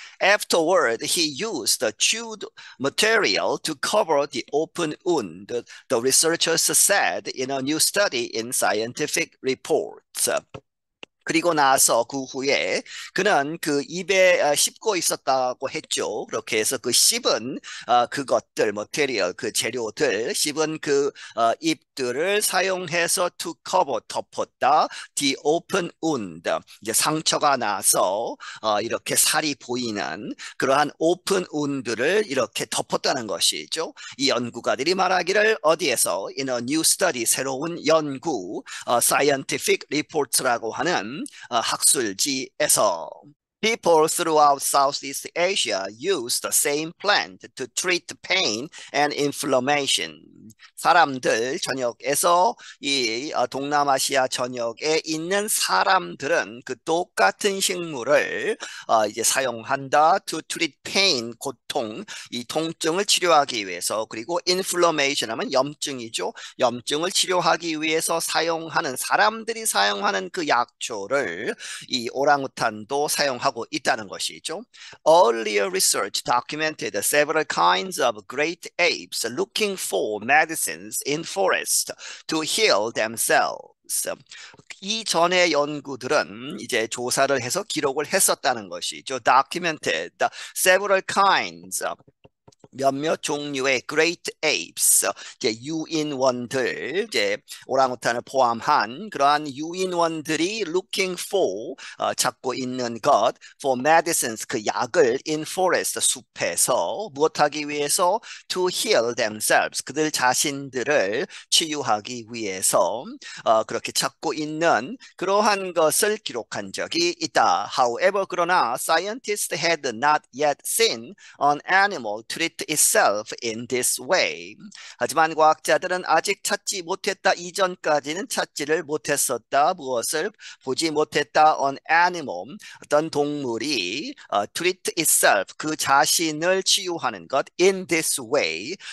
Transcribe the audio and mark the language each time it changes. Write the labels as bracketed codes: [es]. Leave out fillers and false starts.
[en] Afterward, he used the chewed material to cover the open wound, the researchers said in a new study in Scientific Reports. [ko] 그리고 나서 그 후에 그는 그 입에 씹고 있었다고 했죠. 그렇게 해서 그 씹은 그것들, 머테리얼, 그 재료들, 씹은 그 잎들을 사용해서 [en] to cover, [ko] 덮었다. [en] The open wound, [ko] 이제 상처가 나서 이렇게 살이 보이는 그러한 [en] open wound [ko] 를 이렇게 덮었다는 것이죠. 이 연구가들이 말하기를 어디에서 [en] in a new study, [ko] 새로운 연구, [en] scientific reports [ko] 라고 하는 학술지에서 [en] People throughout Southeast Asia use the same plant to treat pain and inflammation. [ko] 사람들 전역에서 이 동남아시아 전역에 있는 사람들은 그 똑같은 식물을 이제 사용한다. [en] To treat pain, [ko] 고통, 이 통증을 치료하기 위해서. 그리고 [en] inflammation [ko] 하면 염증이죠. 염증을 치료하기 위해서 사용하는 사람들이 사용하는 그 약초를 이 오랑우탄도 사용하고 있다는 것이죠. [en] Earlier research documented several kinds of great apes looking for medicines in forest to heal themselves. [ko] 이전의 연구들은 이제 조사를 해서 기록을 했었다는 것이죠. [en] Documented several kinds [ko] 몇몇 종류의 [en] great apes, [ko] 이제 유인원들, 이제 오랑우탄을 포함한 그러한 유인원들이 [en] looking for, [ko] 찾고 있는 것, [en] for medicines, [ko] 그 약을 [en] in forest, [ko] 숲에서 무엇하기 위해서 [en] to heal themselves, [ko] 그들 자신들을 치유하기 위해서 그렇게 찾고 있는 그러한 것을 기록한 적이 있다. [en] However, [ko] 그러나 [en] scientists had not yet seen an animal treat itself in this way. [ko] 하지만 과학자들은 아직 찾지 못했다. 이전까지는 찾지를 못했었다. 무엇을 보지 못했다. [en] An animal, [ko] 어떤 동물이 [en] treat itself, [ko] 그 자신을 치유하는 것 [en] in this way.